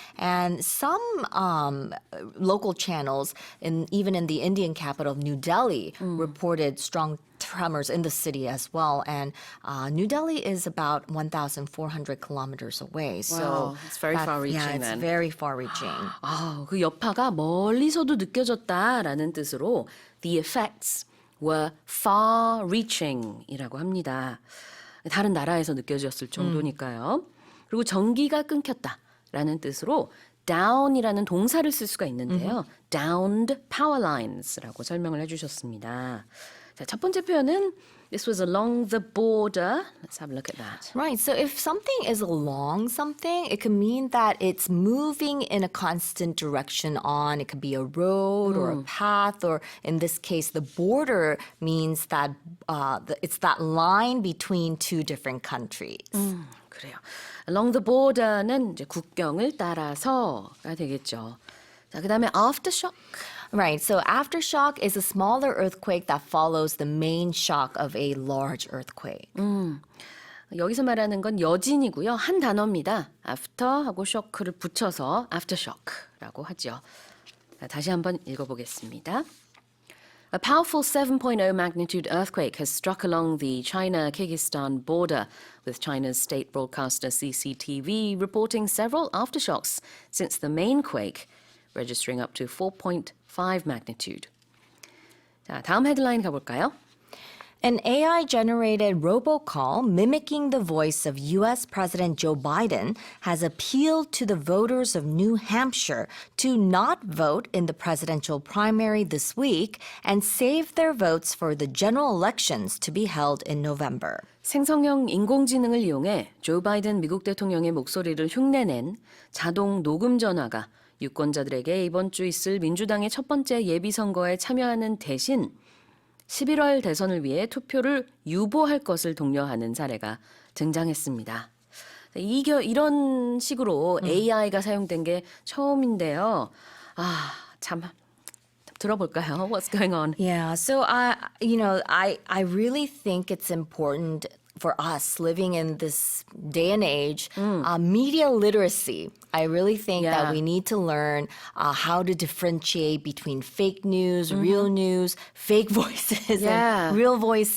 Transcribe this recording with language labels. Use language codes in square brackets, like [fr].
[en] And some local channels, even in the Indian capital of New Delhi, reported strong tremors in the city as well. And New Delhi is about 1,400 kilometers away. So Wow, it's very far-reaching Yeah, it's then. very far-reaching. [ko] 그 여파가 멀리서도 느껴졌다라는 뜻으로 [en] the effects were far-reaching [ko] 이라고 합니다. 다른 나라에서 느껴졌을 정도니까요. 그리고 전기가 끊겼다라는 뜻으로 down이라는 동사를 쓸 수가 있는데요. [en] downed power lines [ko] 라고 설명을 해주셨습니다. 자, 첫 번째 표현은 [en] this was along the border. Let's have a look at that. Right. So if something is along something, it can mean that it's moving in a constant direction on. It could be a road or a path, or in this case, the border means that it's that line between two different countries. [ko] 그래요. [en] Along the border [ko] 는 이제 국경을 따라서가 되겠죠. 자, 그다음에 aftershock. [en] Right. So aftershock is a smaller earthquake that follows the main shock of a large earthquake. [ko] 여기서 말하는 건 여진이고요. 한 단어입니다. after하고 shock를 붙여서 aftershock라고 하죠. 자, 다시 한번 읽어보겠습니다. [en] A powerful 7.0 magnitude earthquake has struck along the China-Kyrgyzstan border, with China's state broadcaster CCTV reporting several aftershocks since the main quake, registering up to 4.5 magnitude. [ko] 자, 다음 헤드라인 가볼까요? [en] An AI-generated robocall mimicking the voice of U.S. President Joe Biden has appealed to the voters of New Hampshire to not vote in the presidential primary this week and save their votes for the general elections to be held in November. [ko] 생성형 인공지능을 이용해 조 바이든 미국 대통령의 목소리를 흉내낸 자동 녹음 전화가 유권자들에게 이번 주 있을 민주당의 첫 번째 예비선거에 참여하는 대신 11월 대선을 위해 투표를 유보할 것을 독려하는 사례가 등장했습니다. 이런 식으로 AI가 사용된 게 처음인데요. 참 들어볼까요? [en] What's going on? Yeah, so I really think it's important for us living in this day and age, media literacy. I really think that we need to learn how to differentiate between fake news, real news, fake voices, and real voices.